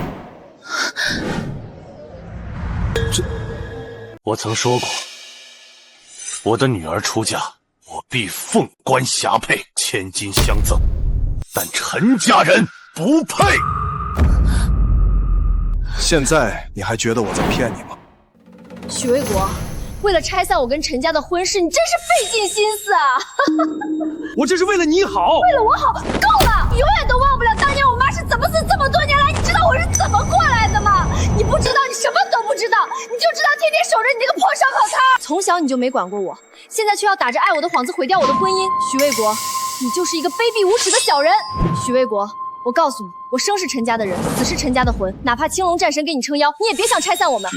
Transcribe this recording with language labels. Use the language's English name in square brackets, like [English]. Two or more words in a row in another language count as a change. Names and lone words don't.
[Chinese] 我曾說過，我的女兒出嫁，我必鳳冠霞帔，千金相贈，但陳家人不配。現在你還覺得我在騙你嗎？許衛國，為了拆散我跟陳家的婚事，你真是費盡心思啊！我這是為了你好，為了我好，夠了！你永遠都忘不了當年我媽是怎麼死，這麼多年來，你知道我是怎麼過來的嗎？你不知道，你什麼都不知道，你就知道天天守着你那个破烧烤摊。從小你就沒管過我，現在卻要打着愛我的幌子毀掉我的婚姻。許衛國，你就是一個卑鄙無恥的小人。許衛國，我告訴你，我生是陳家的人，死是陳家的魂，哪怕青龍戰神給你撐腰，你也別想拆散我們。